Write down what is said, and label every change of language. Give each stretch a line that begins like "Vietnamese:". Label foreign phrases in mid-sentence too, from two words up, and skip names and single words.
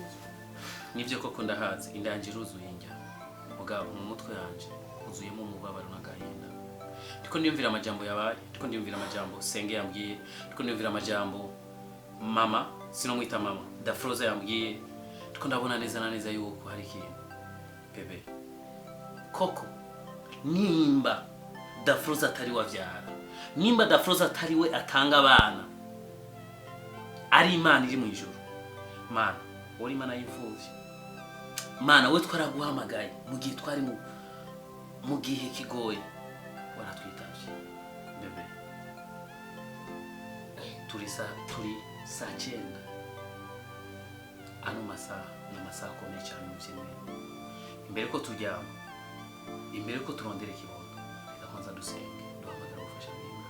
Rundi: nibyo koko ndahazi indangiro uzuye njya mugabo mu mutwe yanje uzuyemo umubabaro n'agahinda ndiko ndiyumvira amajambo yabaye ndiko ndiyumvira amajambo senge yambwiye ndiko ndiyumvira amajambo mama sinomwita mama Dafroza yambwiye ndiko ndabona neza na neza yuko hari ikintu bebe koko nimba Dafroza atari wavyara nimba Dafroza atari we atanga abana ari Imana iri mu ijuru mana uri Imana y'imfuvyi mana we twaraguhamagaye mu gihe twari mu gihe kigoye waratwitavye bebe turi saa 9 ano masaha n'amasaha akomeye cyane mu by'imana imbere ko turyama imbere ko turondera ikibondo reka kwanza dusenge duhamagara gufasha n'Imana